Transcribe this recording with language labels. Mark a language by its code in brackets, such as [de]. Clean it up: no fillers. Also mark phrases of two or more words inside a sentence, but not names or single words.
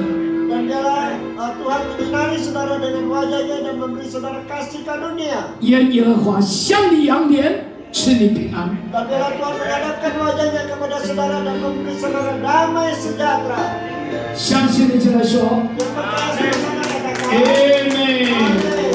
[id] Dan biarlah Tuhan menyinari saudara dengan wajahnya dan memberi saudara kasih karunia. [zh] 愿耶和华向你扬脸，赐你平安。 [id] Dan biarlah Tuhan menghadapkan wajahnya kepada saudara dan memberi saudara damai sejahtera. [zh] 相信的就来说 [id] Yang percaya sama-sama katakan. ，Amen。